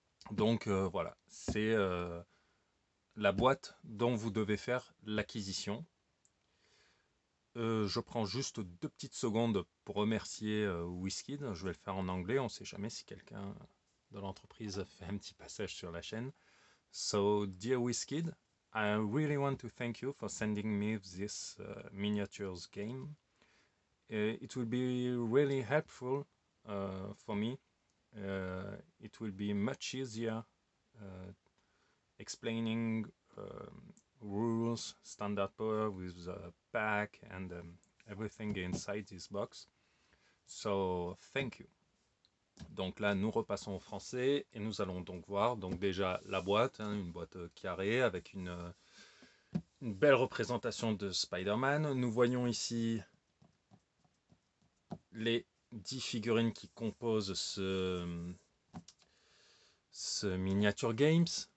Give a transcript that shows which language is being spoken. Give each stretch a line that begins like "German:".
French: Donc voilà, c'est la boîte dont vous devez faire l'acquisition. Je prends juste 2 petites secondes pour remercier WizKid. Je vais le faire en anglais, on ne sait jamais si quelqu'un de l'entreprise fait un petit passage sur la chaîne.
English: So, dear WizKid, I really want to thank you for sending me this miniatures game. It will be really helpful for me. It will be much easier explaining rules, standard power with the pack and everything inside this box. So thank you.
French: Donc là, nous repassons au français et nous allons donc voir donc déjà la boîte, hein, une boîte carrée avec une belle représentation de Spider-Man. Nous voyons ici les 10 figurines qui composent ce Miniature Games.